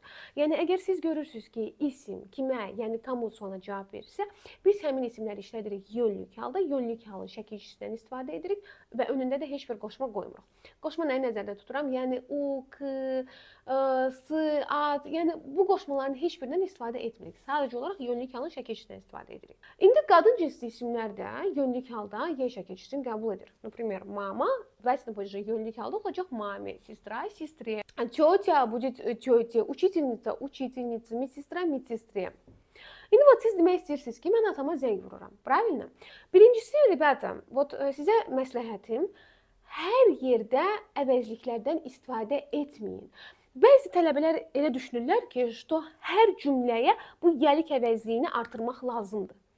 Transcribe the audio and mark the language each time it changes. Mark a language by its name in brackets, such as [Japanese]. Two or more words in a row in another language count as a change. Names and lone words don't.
[Azerbaijani] Yəni, əgər siz görürsünüz ki, isim kimə, yəni kamu sualına cavab verirsə, biz həmin isimləri işlədirik yönlük halda, yönlük halın şəkilçisindən istifadə edirik və önündə də heç bir qoşma qoymuruq. Qoşma nəyi nəzərdə tuturam? Yəni, u, k, s, ad, yəni bu qoşmaların heç birindən istifadə etmirik. Sadəcə olaraq yönlük halın şəkilçisindən istifadə edirik. İndi qadın cinsli isimlər də yönlük halda Y şəkilçisini qəbul edir. [Russian] Например, mama властно позже [Azerbaijani] yönlük halda olacaq [Russian] mami, сестра, сестре. Тетя будет тете, учительница, учительница, медсестра, медсестре. [Azerbaijani] İndi siz demək istəyirsiniz ki, mən atama zəng vururam. [Russian] Правильно? [Azerbaijani] Birincisi, rебята, sizə məsləhətim, hər yerdə əvəzliklərdən istifadə etməyin. Bəzi tələbələr elə düşünürlər ki, hər cümləyə bu yelik əvəzliyini artırmaq lazımdır.